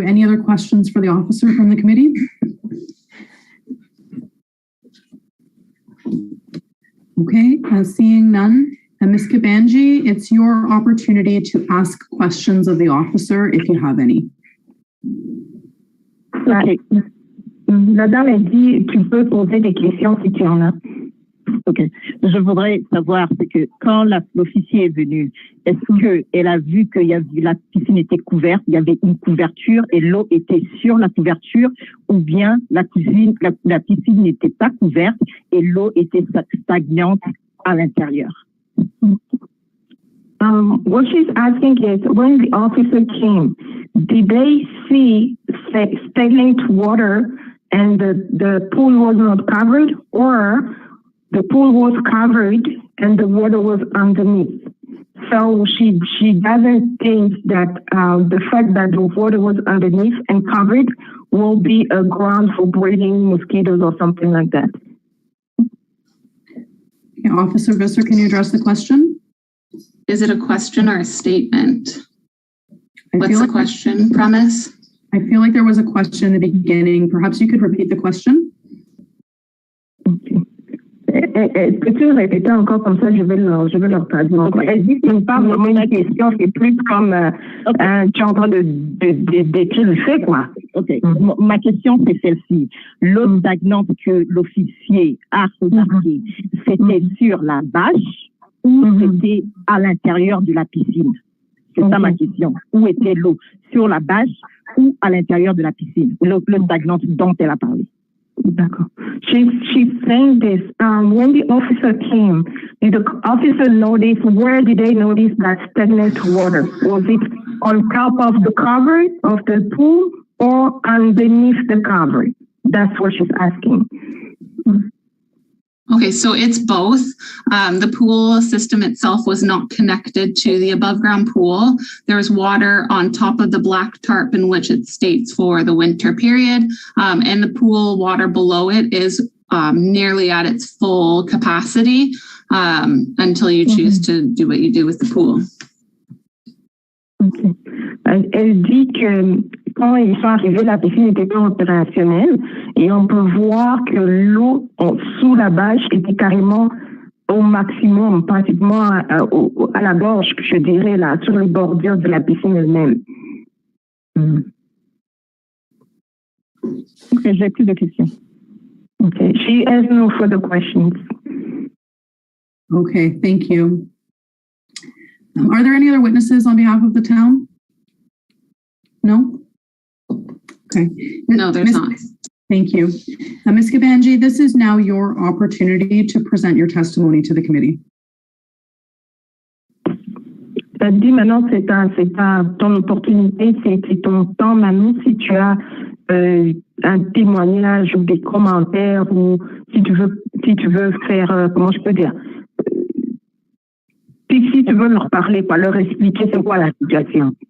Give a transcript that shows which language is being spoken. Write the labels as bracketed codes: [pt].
[en] Any other questions for the officer from the committee? Okay, seeing none. Ms. Kabanji, it's your opportunity to ask questions of the officer if you have any. Okay. [fr] La dame a dit, tu peux poser des questions si tu en as. OK. Je voudrais savoir, c'est que quand l'officier est venu, est-ce qu'elle a vu que la piscine était couverte, il y avait une couverture et l'eau était sur la couverture, ou bien la piscine n'était pas couverte et l'eau était stagnante à l'intérieur? [en] What she's asking is, when the officer came, did they see stagnant water and the pool was not covered, or the pool was covered and the water was underneath? So she doesn't think that the fact that the water was underneath and covered will be a ground for breeding mosquitoes or something like that. Yeah, Officer Visser, can you address the question? Is it a question or a statement? What's the like question, Promise? I feel like there was a question in the beginning. Perhaps you could repeat the question. [fr] Peux-tu répéter encore comme ça, je vais leur traduire. Elle dit que c'est pas vraiment une question, c'est plus comme tu es en train de décrire le fait, quoi. OK. Ma question, c'est celle-ci. L'eau stagnante que l'officier a remarquée, c'était sur la bâche ou c'était à l'intérieur de la piscine? C'est ça ma question. Où était l'eau? Sur la bâche ou à l'intérieur de la piscine? L'eau stagnante dont elle a parlé. [en] D'accord. She's saying this. When the officer came, did the officer notice, where did they notice that stagnant water? Was it on top of the cover of the pool or underneath the cover? That's what she's asking. Okay, so it's both. The pool system itself was not connected to the above ground pool. There was water on top of the black tarp in which it states for the winter period. And the pool water below it is nearly at its full capacity until you choose to do what you do with the pool. Okay. [fr] Elle dit que quand ils sont arrivés, la piscine était pas opérationnelle et on peut voir que l'eau sous la bâche était carrément au maximum, pratiquement à la gorge, je dirais, là, sur les bordures de la piscine elle-même. Okay, j'ai plus de questions. [en] Okay, she has no further questions. Okay, thank you. Are there any other witnesses on behalf of the town? No? Okay. No, there's not. Thank you. Ms. Kabanji, this is now your opportunity to present your testimony to the committee. [fr] Dis maintenant, c'est ton opportunité, c'est ton temps maintenant. Si tu as un témoignage ou des commentaires ou si tu veux faire, comment je peux dire, si tu veux leur parler, pas leur expliquer c'est quoi la situation.